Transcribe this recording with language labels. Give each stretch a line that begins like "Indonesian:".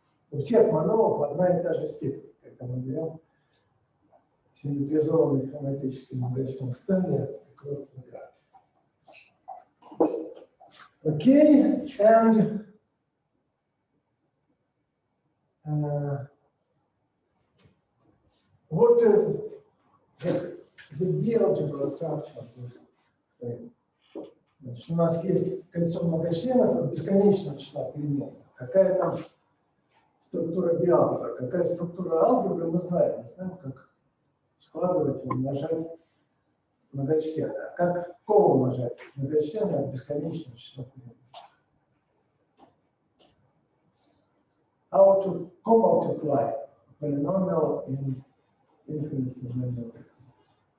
Russian: У всех монолов одна и та же степень, когда мы берем симметризованный хроматический многочлен Стенля.
English: Okay, and what is the algebra structure of this thing?
Russian: Значит, у нас есть кольцо многочленов от бесконечного числа переменных. Какая там структура биалгебры? Какая структура алгебры, мы знаем. Мы знаем, как складывать и умножать многочлены. А как коумножать многочлены от бесконечного числа переменных?
English: How to comultiply a polynomial in infinitely many variables?